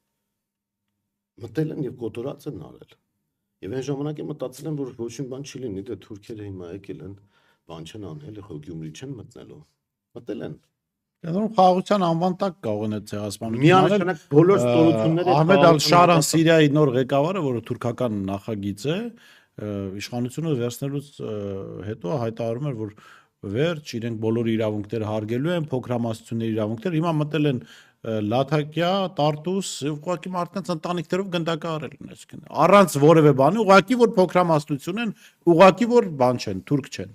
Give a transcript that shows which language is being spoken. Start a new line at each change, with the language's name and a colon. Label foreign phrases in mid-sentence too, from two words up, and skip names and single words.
Armenian: Մտել են եւ կոտորած են արել։ Եվ այն ժամանակ է մտածել են, որ ոչ մի բան չի լինի, դե թուրքերը հիմա եկել են, բան չեն անել, Գյումրի չեն մտնելու։ Մտել են։ Դեռ խաղաղության անվան տակ կարող են այդ ցեղասպանությունը։ Միանշանակ բոլոր ստորությունները Ahmed al-Sharan Սիրիայի նոր ղեկավարը, որը թուրքական նախագիծ է, իշխանությունը վերցնելուց հետո հայտարարում էր, որ վերջ իրենք բոլոր իրավունքները հարգելու են, փոքրամասնությունների իրավունքները, հիմա մտել են Լաթակիա, Տարտուս, ուղղակի մարդկանց ընտանիքներով գնդակահարել են, այսինքն առանց որևէ բանի, ուղղակի որ փոքրամասնություն են, ուղղակի որ բան չեն, թուրք չեն։